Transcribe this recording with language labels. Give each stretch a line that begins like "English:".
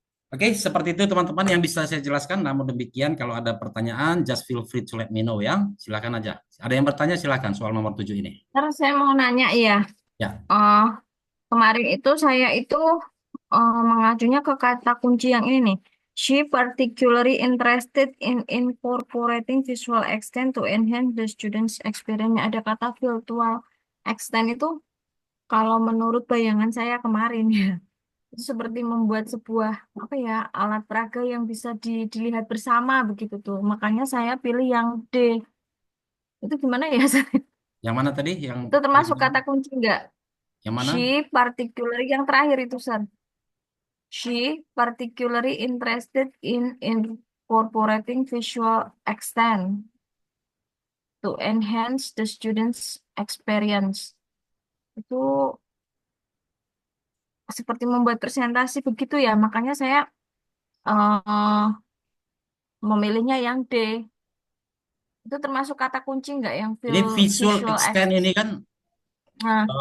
Indonesian: Oke, seperti itu teman-teman yang bisa saya jelaskan. Namun demikian, kalau ada pertanyaan,
English: just feel free to let me know ya.
Indonesian: Silakan aja. Ada yang bertanya, silakan soal nomor 7 ini. Terus saya mau nanya ya, Ya. kemarin itu saya itu mengacunya ke kata kunci yang ini nih.
English: She particularly interested in incorporating visual extent to enhance the students' experience.
Indonesian: Ada kata virtual extent itu kalau menurut bayangan saya kemarin ya, itu seperti membuat sebuah apa ya alat peraga yang bisa dilihat bersama begitu tuh. Makanya saya pilih yang D. Itu gimana ya? Yang mana tadi? Yang Itu termasuk kata kunci enggak? yang mana?
English: She particularly
Indonesian: yang terakhir itu, Sir.
English: She particularly interested in incorporating visual extent to enhance the students' experience.
Indonesian: Itu seperti membuat presentasi begitu ya. Makanya saya memilihnya yang D. Itu termasuk kata kunci nggak yang Ini visual
English: visual
Indonesian: extend ini kan Nah,